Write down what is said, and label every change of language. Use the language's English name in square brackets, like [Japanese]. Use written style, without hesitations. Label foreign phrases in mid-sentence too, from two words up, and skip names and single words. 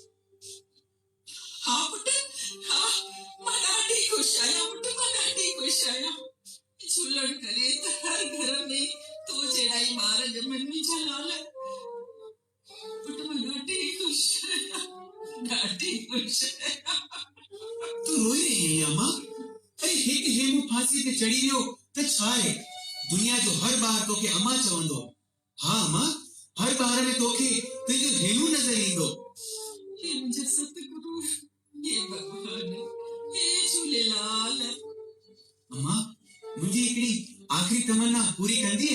[Sindhi] हाँ पुट, हाँ मां ॾाढी ख़ुशि आहियां पुट, मां ॾाढी ख़ुशि आहियां। झूलण करे त हर घर में तो जहिड़ा ई ॿार ॼमनि मुंहिंजा लाल। पुट मां ॾाढी ख़ुशि आहियां, ॾाढी ख़ुशि आहियां। तू रोई रही है अम्मा? अरे हिकु हेमू फांसीअ ते चढ़ी वियो त छा आहे? दुनिया जो हर ॿार तोखे अम्मा चवंदो। हाँ अम्मा, हर ॿार में तोखे तुंहिंजो हेमू नज़र ईंदो। हे मुंहिंजा सतगुरु, हे भगवान, हे झूलेलाल। अम्मा मुंहिंजी हिकिड़ी आख़िरी तमन्ना पूरी कंदीअ?